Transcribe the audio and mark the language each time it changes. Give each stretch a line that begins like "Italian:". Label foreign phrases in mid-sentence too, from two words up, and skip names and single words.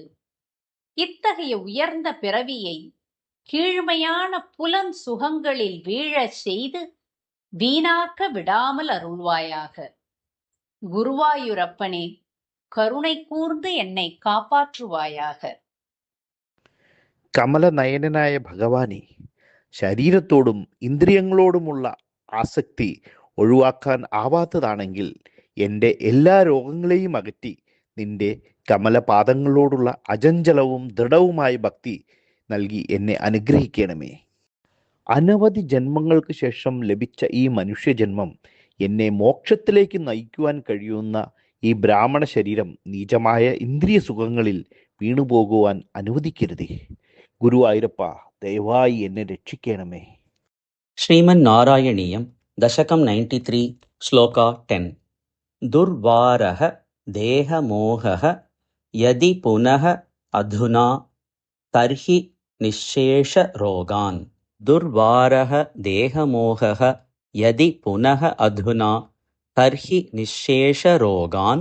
Tamil: இத்தகைய உயர்ந்த பிறவியை கீழ்மையான புலன் சுகங்களில் வீழச் செய்து வீணாக்க விடாமல் அருள்வாயாக. குருவாயூரப்பனே, கருணை கூர்ந்து என்னை காப்பாற்றுவாயாக.
Malayalam: കമലനയനായ ഭഗവാനെ, ശരീരത്തോടും ഇന്ദ്രിയങ്ങളോടുമുള്ള ആസക്തി ഒഴിവാക്കാൻ ആവാത്തതാണെങ്കിൽ എൻ്റെ എല്ലാ രോഗങ്ങളെയും അകറ്റി നിന്റെ കമലപാദങ്ങളോടുള്ള അചഞ്ചലവും ദൃഢവുമായ ഭക്തി നൽകി എന്നെ അനുഗ്രഹിക്കണമേ. അനവധി ജന്മങ്ങൾക്ക് ശേഷം ലഭിച്ച ഈ മനുഷ്യജന്മം എന്നെ മോക്ഷത്തിലേക്ക് നയിക്കുവാൻ കഴിയുന്ന ഈ ബ്രാഹ്മണ ശരീരം നീചമായ ഇന്ദ്രിയ സുഖങ്ങളിൽ വീണുപോകുവാൻ അനുവദിക്കരുതേ. ഗുരുവായൂരപ്പ, ദയവായി എന്നെ രക്ഷിക്കണമേ.
Sanskrit: Sriman Narayaniam, Dashakam 93, Sloka 10. दुर्वारः देह मोहः यदि पुनः अधुना तर्हि निःशेष रोगान्. दुर्वारः देह मोहः यदि पुनः अधुना तर्हि निःशेष रोगान्.